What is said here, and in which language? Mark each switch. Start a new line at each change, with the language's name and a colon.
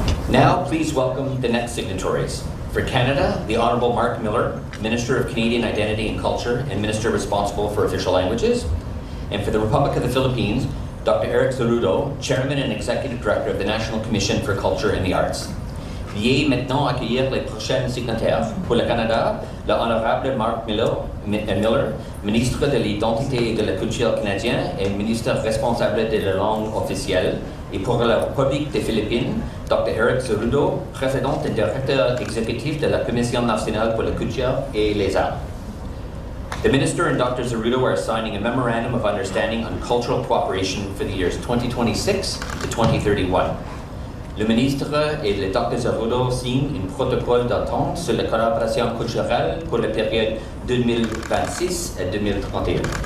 English: Now, please welcome the next signatories. For Canada, the Honourable Mark Miller, Minister of Canadian Identity and Culture and Minister responsible for official languages. And for the Republic of the Philippines, Dr. Eric Zerudo, Chairman and Executive Director of the National Commission for Culture and the Arts.
French: Veuillez maintenant accueillir les prochains signataires. Pour le Canada, le Honorable Mark Miller, Ministre de l'Identité et de la Culture canadien et Ministre responsable de la langue officielle. Et pour la République des Philippines, Dr. Eric Zerudo, Président et Directeur exécutif de la Commission nationale pour la culture et les arts.
English: The Minister and Dr. Zerudo are signing a memorandum of understanding on cultural cooperation for the years 2026 to 2031.
French: Le ministre et le Dr. Zerudo signent un protocole d'entente sur la collaboration culturelle pour la période 2026 à 2031.